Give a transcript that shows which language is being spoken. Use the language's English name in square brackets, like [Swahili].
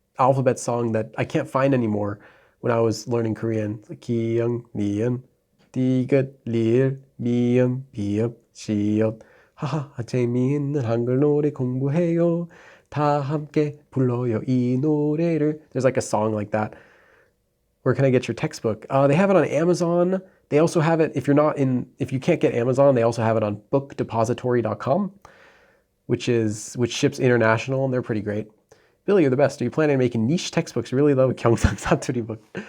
[English] alphabet song that I can't find anymore when I was learning Korean. It's like [Korean] 기영, 니은, 디귿, 리을, 미음, 비읍, 시옷. 하하, 재미있는 한글 노래 공부해요. 다 함께 불러요 이 노래를. [English] There's like a song like that. Where can I get your textbook? They have it on Amazon. They also have it, if you can't get Amazon, they also have it on bookdepository.com, which ships international, and they're pretty great. Billy, you're the best. Are you planning on making niche textbooks? Really love a Gyeongsang Satori book.